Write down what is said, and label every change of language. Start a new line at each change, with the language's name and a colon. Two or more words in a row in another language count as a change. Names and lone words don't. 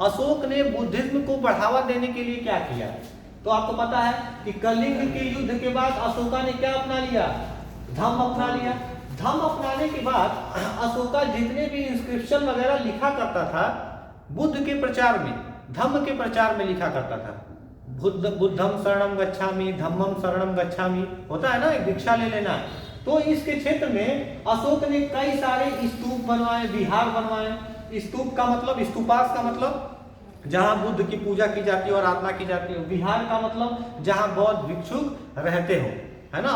Hindi: अशोक ने बुद्धिज्म को बढ़ावा देने के लिए क्या किया? तो आपको पता है कि कलिंग के युद्ध के बाद अशोका ने क्या अपना लिया? धम्म अपना लिया। धम्म अपनाने के बाद अशोका जितने भी इंस्क्रिप्शन वगैरह लिखा करता था बुद्ध के प्रचार में, धम्म के प्रचार में लिखा करता था।
Pali: बुद्धम शरणम गच्छामि, धम्मम शरणम गच्छामि,
Hindi: होता है ना, एक दीक्षा ले लेना। तो इसके क्षेत्र में अशोक ने कई सारे स्तूप बनवाए, विहार बनवाए। स्तूप का मतलब, स्तूपास का मतलब जहां बुद्ध की पूजा की जाती है और आराधना की जाती है। विहार का मतलब जहां बौद्ध भिक्षुक रहते हो, है ना।